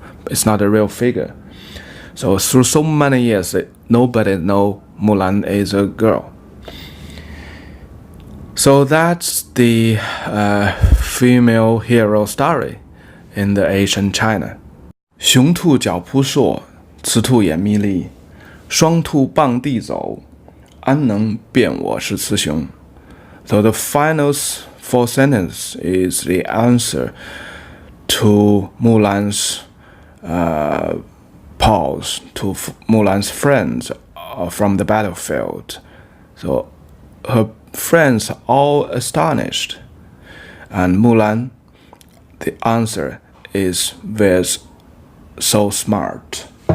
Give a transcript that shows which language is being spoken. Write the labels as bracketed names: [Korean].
[English] It's not a real figure. So through so many years, nobody know Mulan is a girl. So that's the female hero story in the ancient China. [Chinese] 雄兔脚扑朔，雌兔眼眯离。双兔傍地走，安能辨我是雌雄？ [English] So the final four sentence is the answer to Mulan's pause to Mulan's friends from the battlefield. So her friends are all astonished, and Mulan, the answer is with so smart.